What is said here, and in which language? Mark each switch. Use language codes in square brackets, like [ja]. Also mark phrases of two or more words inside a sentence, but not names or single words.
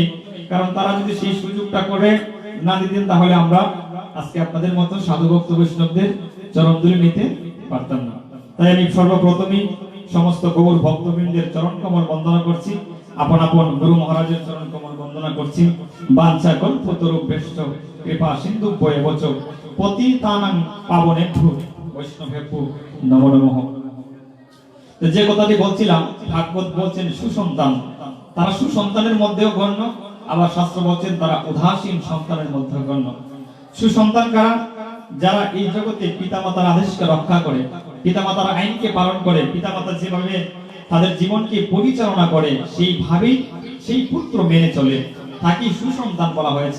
[bn] কারণ তারা যদি সেই সুযোগটা করে না দিতেন তাহলে আমরা আজকে আপনাদের মতো সাধু ভক্ত বৈষ্ণবদের চরণধুলি নিতে পারতাম না। তাই আমি সর্বপ্রথমেই সমস্ত গৌর ভক্তবৃন্দের চরণ কমল বন্দনা করছি, আপন আপন গুরু মহারাজের চরণ কমল বন্দনা করছি। [sa] বাঞ্ছা কল্পতরুভ্যশ্চ কৃপা সিন্ধুভ্যেবচ পতিতানাং পাবনেভ্যো বৈষ্ণবেভ্যো নমো নমঃ। [bn] তো যে কথাটি বলছিলাম, ভাগবত বলছেন সুসন্তান, তারা সুসন্তানের মধ্যেও গণ্য, আবার শাস্ত্র বলছেন তারা উদাসীন সন্তানের মধ্যে গণ্য। সুসন্তান কারা? যারা এই জগতে পিতামাতার আদেশকে রক্ষা করে, পিতামাতার আইনকে পালন করে, পিতামাতা যেভাবে তাদের জীবনকে পরিচালনা করে সেইভাবেই সেই পুত্র মেনে চলে, তাকে সুসন্তান বলা হয়েছে।